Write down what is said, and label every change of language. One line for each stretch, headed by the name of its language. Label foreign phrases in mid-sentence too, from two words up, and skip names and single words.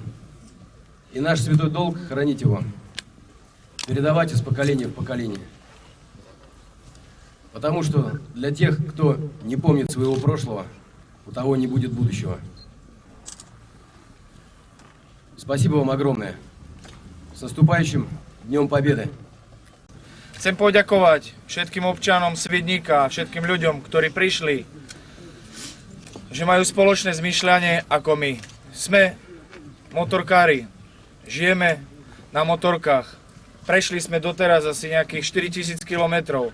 Russian: И наш святой долг — хранить его, передавать из поколения в поколение. Потому что для тех, кто не помнит своего прошлого, у того не будет будущего. Спасибо вам огромное. С наступающим Днем Победы!
Slovak: Chcem poďakovať všetkým občanom Svidníka, všetkým ľuďom, ktorí prišli, že majú spoločné zmýšľanie ako my. Sme motorkári, žijeme na motorkách, prešli sme doteraz asi nejakých 4000 kilometrov.